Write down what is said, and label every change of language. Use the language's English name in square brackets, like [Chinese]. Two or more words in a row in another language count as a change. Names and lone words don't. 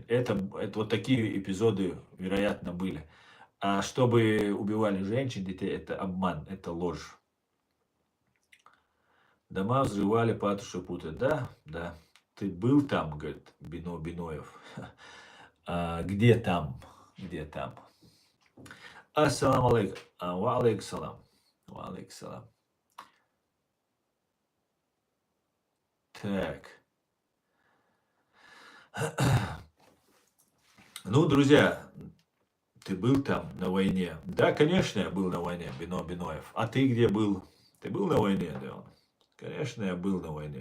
[Russian] Это вот такие эпизоды, вероятно, были. А чтобы убивали женщин, детей, это обман, это ложь. Дома взрывали, Патрушев путает. Да, да. Ты был там, говорит Биноев. Где там? Где там? [Arabic] السلام عليكم. وعليكم السلام. وعليكم السلام. [Russian] Так. Ну, друзья, ты был там на войне? Да, конечно, я был на войне, Биноев. А ты где был? Ты был на войне, да? Конечно, я был на войне.